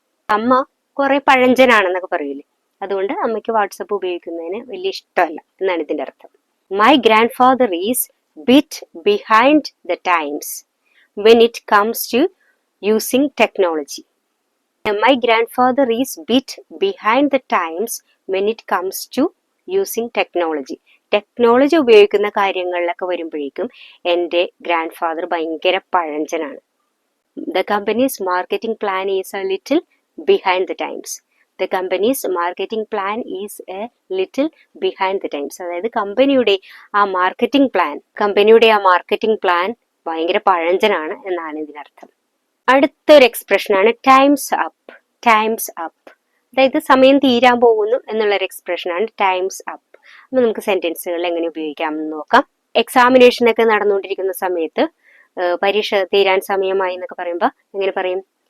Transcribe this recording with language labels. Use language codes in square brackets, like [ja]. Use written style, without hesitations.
[ml] അമ്മ കുറെ പഴഞ്ചനാണെന്നൊക്കെ പറയൂലേ, അതുകൊണ്ട് അമ്മയ്ക്ക് വാട്സപ്പ് ഉപയോഗിക്കുന്നതിന് വലിയ ഇഷ്ടമല്ല എന്നാണ് ഇതിന്റെ അർത്ഥം. [en] My grandfather is bit behind the times when it comes to using technology. My grandfather is bit behind the times when it comes to using technology. [ml] Technology ഉപയോഗിക്കുന്ന കാര്യങ്ങളിലൊക്കെ വരുമ്പോഴേക്കും എൻ്റെ ഗ്രാൻഡ് ഫാദർ ഭയങ്കര പഴഞ്ചനാണ്. [en] The company's marketing plan is a little behind the times. The company's marketing plan is a little behind the times. [ml] അതായത് കമ്പനിയുടെ ആ marketing plan ഭയങ്കര പഴഞ്ചനാണ് എന്നാണ് ഇതിനർത്ഥം. അടുത്തൊരു എക്സ്പ്രഷനാണ് ടൈംസ് അപ്പ്. ടൈംസ് അപ്പ് അതായത് സമയം തീരാൻ പോകുന്നു എന്നുള്ളൊരു എക്സ്പ്രഷനാണ് ടൈംസ് അപ്പ്. അപ്പൊ നമുക്ക് സെന്റൻസുകൾ എങ്ങനെ ഉപയോഗിക്കാമെന്ന് നോക്കാം. എക്സാമിനേഷനൊക്കെ നടന്നുകൊണ്ടിരിക്കുന്ന സമയത്ത് പരീക്ഷ തീരാൻ സമയമായി എന്നൊക്കെ പറയുമ്പോൾ എങ്ങനെ പറയും?